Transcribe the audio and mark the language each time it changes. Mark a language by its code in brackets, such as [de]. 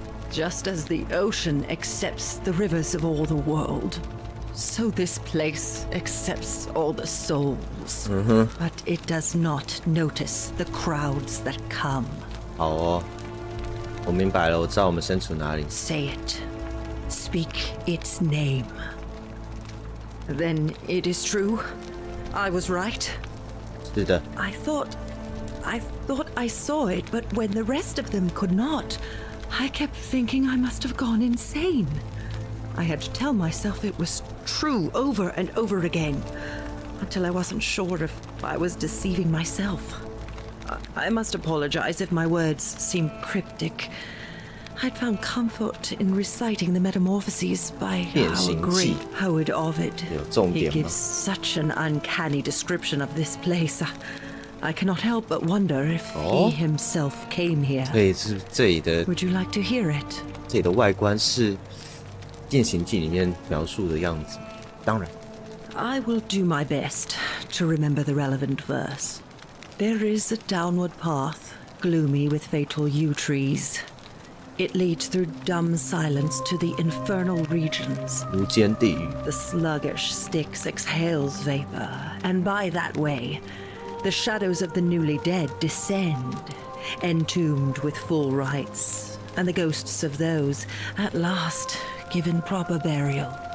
[en] Just as the ocean accepts the rivers of all the world, so this place accepts all the souls. But it does not notice the crowds that come. [zh] 好哦，我明白了，我知道我们身处哪里。 [en] Say it. Speak its name. Then it is true. I was right. [zh] 是的。 [en] I thought I saw it, but when the rest of them could not, I kept thinking I must have gone insane. I had to tell myself it was true over and over again, until I wasn't sure if I was deceiving myself. I must apologize if my words seem cryptic. I'd found comfort in reciting the metamorphoses by our great poet Ovid. He gives such an uncanny description of this place. I cannot help but wonder if he himself came here. Would you like to hear it? [zh] 这里的外观是变形记里面描述的样子。当然。 [en] I will do my best to remember the relevant verse. There is a downward path, gloomy with fatal yew trees. It leads through dumb silence to the infernal regions. [zh] 无间地狱。 [en] The sluggish Styx exhales vapor, and by that way, the shadows of the newly dead descend, entombed with full rites, and the ghosts of those, at last, given proper burial.